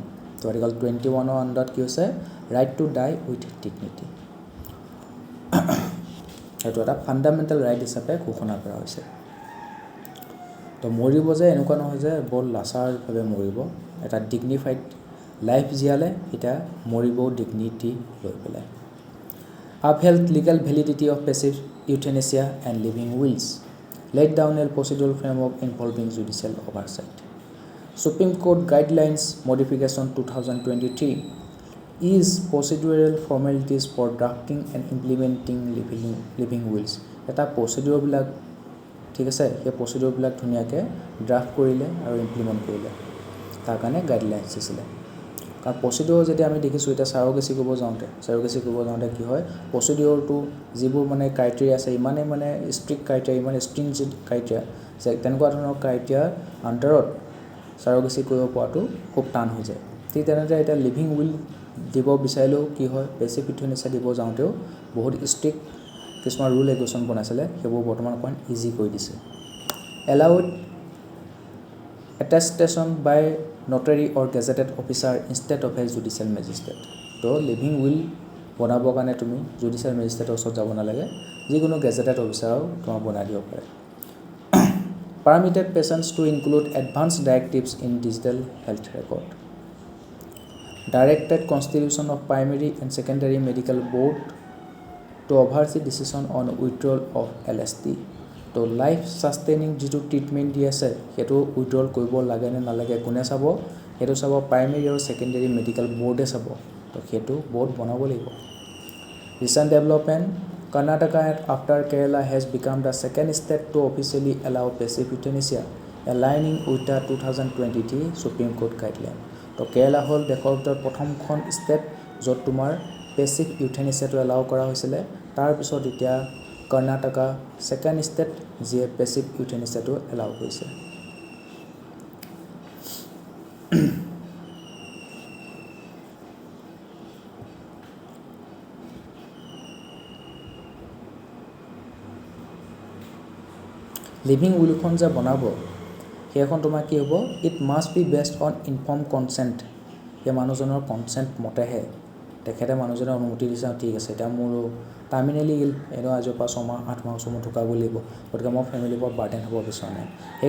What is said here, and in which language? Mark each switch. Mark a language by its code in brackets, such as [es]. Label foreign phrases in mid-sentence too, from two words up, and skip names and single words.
[as] তো আৰ্টিকল 21ৰ আণ্ডাৰত কি হৈছে, [en] right to die with dignity, [as] সেইটো এটা [en] fundamental right [as] হিচাপে ঘোষণা কৰা হৈছে। তো মৰিব যে এনেকুৱা নহয় যে বৰ লাচাৰভাৱে মৰিব, এটা [en] dignified life [as] জীয়ালে এতিয়া মৰিব ডিগনিটি লৈ পেলাই। [en] upheld legal validity of passive euthanasia and living wills, laid down a procedural framework involving judicial oversight. Supreme Court Guidelines Modification 2023 is procedural formalities for drafting and implementing living wills. [as] এটা প্ৰচিডিউৰবিলাক ঠিক আছে সেই প্ৰচিডিউৰবিলাক ধুনীয়াকৈ ড্ৰাফ্ট কৰিলে আৰু ইমপ্লিমেণ্ট কৰিলে তাৰ কাৰণে গাইডলাইনছ দিছিলে কাৰণ প্ৰচিডিউৰ যদি আমি দেখিছোঁ এতিয়া চাৰগেচি কৰিব যাওঁতে কি হয় প্ৰচিডিউৰটো যিবোৰ মানে ক্ৰাইটেৰিয়া আছে ইমানেই মানে [en] strict criteria [as] ইমান [en] stringent criteria [as] যে তেনেকুৱা ধৰণৰ ক্ৰাইটেৰিয়াৰ আণ্ডাৰত চাৰগেচি কৰিব পৰাটো খুব টান হৈ যায় ঠিক তেনেদৰে এতিয়া [en] living will [as] দিব বিচাৰিলেও কি হয় [en] passive euthanasia [as] দিব যাওঁতেও বহুত ষ্ট্ৰিক্ট কিছুমান [en] rule regulation [as] বনাইছিলে সেইবোৰ বৰ্তমান অকণমান ইজি কৰি দিছে এলাউড [en] attestation by notary or gazetted officer instead of a judicial magistrate [as] তো [en] living will [as] বনাবৰ কাৰণে তুমি [en] judicial magistrateৰ [as] ওচৰত যাব নালাগে যিকোনো [en] gazetted officerও [as] তোমাক বনাই দিব পাৰে [en] permitted persons to include advanced directives in digital health record directed constitution of primary and secondary medical board to oversee decision on withdrawal of LST তো life sustaining [as] যিটো ট্ৰিটমেণ্ট দি আছে সেইটো উইথড্ৰল কৰিব লাগে নে নালাগে কোনে চাব সেইটো চাব প্ৰাইমেৰী আৰু ছেকেণ্ডেৰী [en] medical boardে [as] চাব তো সেইটো বৰ্ড বনাব লাগিব [en] recent development Karnataka after Kerala has become the second state to officially allow passive euthanasia aligning with the 2023 Supreme Court guideline [as] তো কেৰালা হ'ল দেশৰ ভিতৰত প্ৰথমখন ষ্টেট য'ত তোমাৰ [en] passive euthanasiaটো [as] এলাউ কৰা হৈছিলে তাৰপিছত এতিয়া কৰ্ণাটকা [en] second state [as] যিয়ে [en] passive euthanasiaটো [as] এলাউ কৰিছে লিভিং উইলখন যে বনাব সেইখন তোমাৰ কি হ'ব [en] it must be based on inform consent [as] সেই মানুহজনৰ কনচেণ্ট মতেহে তেখেতে মানুহজনৰ অনুমতি দিছে ঠিক আছে এতিয়া মোৰ [en] terminally ill [as] এনেও আজিৰ পৰা 6 মাহ 8 মাহ সময় ঢুকাব লাগিব গতিকে মই ফেমিলিৰ পৰা বাৰ্ডেন হ'ব বিচৰা নাই সেই